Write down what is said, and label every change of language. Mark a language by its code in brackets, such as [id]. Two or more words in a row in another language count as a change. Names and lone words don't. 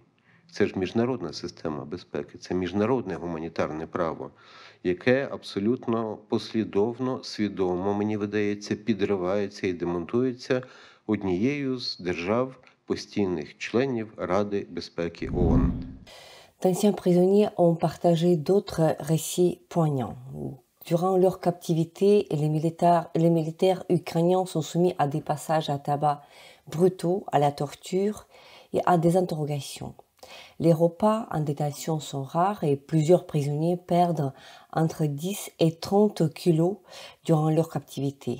[uk] Це ж міжнародна система безпеки, це міжнародне гуманітарне право, яке абсолютно послідовно, свідомо, мені видається, підривається і демонтується однією з держав постійних членів Ради безпеки ООН. [fr] D'anciens prisonniers ont partagé d'autres récits poignants. Durant leur captivité, les militaires ukrainiens sont soumis à des passages à tabac brutaux, à la torture et à des interrogations. Les repas en détention sont rares et plusieurs prisonniers perdent entre 10 et 30 kilos durant leur captivité.